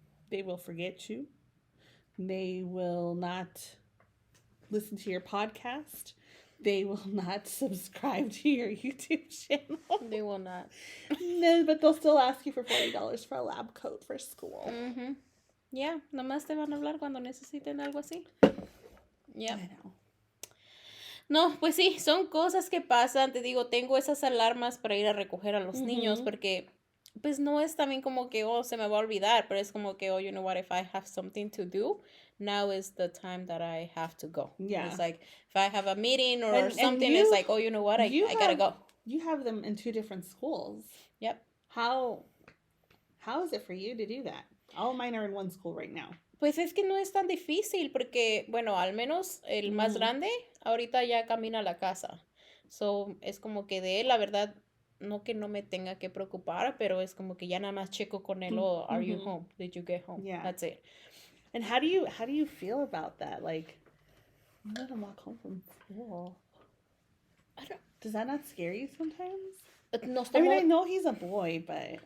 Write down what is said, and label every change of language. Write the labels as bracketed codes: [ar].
[en] They will forget you. They will not listen to your podcast. They will not subscribe to your YouTube channel. They will not. No, but they'll still ask you for $40 for a lab coat for school. Mm-hmm. [es] Yeah, nomás te van a hablar cuando necesiten algo así. [en] Yeah. I know. [es] No, pues sí, son cosas que pasan. Te digo, tengo esas alarmas para ir a recoger a los niños porque, pues no es también como que, se me va a olvidar, pero es como que, [en] you know what, if I have something to do, now is the time that I have to go. Yeah. It's like, if I have a meeting or something, it's like, you know what, I gotta go. you have them in 2 different schools. Yep. How is it for you to do that? All mine are in one school right now. [es] Pues es que no es tan difícil porque, bueno, al menos el más grande ahorita ya camina a la casa. So, es como que de él, la verdad, no que no me tenga que preocupar, pero es como que ya nada más checo con él, [en] oh, are you home? Did you get home? Yeah. That's it. And how do you feel about that? Like, I'm gonna walk home from school. Does that not scare you sometimes? I mean, I know he's a boy, but